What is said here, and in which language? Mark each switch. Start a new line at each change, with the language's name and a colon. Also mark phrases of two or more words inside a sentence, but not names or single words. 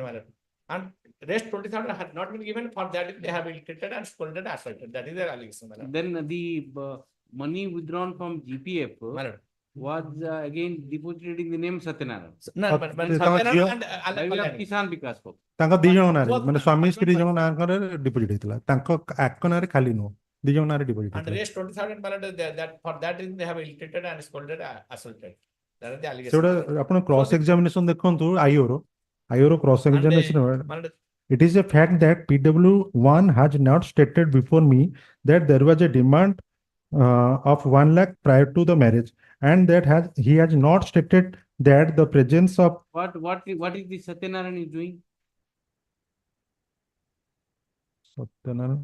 English: And rest 20,000 had not been given. For that, they have been treated and scolded and assaulted. That is their allegation. Then the money withdrawn from GPF was again deposited in the name Satyanarayana. No, but Satyanarayana and Kisan Vikas Patra.
Odia: ତାଙ୍କ ଦି ଜଣ ନାଁରେ ମାନେ ସ୍ୱାମୀ ସ୍ତ୍ରୀ ଜଣ ନାଁରେ ଡିପୋଜିଟ୍ ହେଇଥିଲା, ତାଙ୍କ ଆଙ୍କ ନାଁରେ ଖାଲି ନୁହଁ, ଦି ଜଣ ନାଁରେ ଡିପୋଜିଟ୍ and ହେଇଥିଲା.
English: rest 20,000 that for that reason they have ill treated and scolded assaulted. That is the allegation.
Odia: ସେଗୁଡ଼ା ଆପଣ
English: cross examination
Odia: ଦେଖନ୍ତୁ ଆଇଓର
English: cross examination. It is a fact that PW1 has not stated before me that there was a demand of 1 lakh prior to the marriage, and that he has not stated that the presence of What is the Satyanarayan is doing Satyanarayan,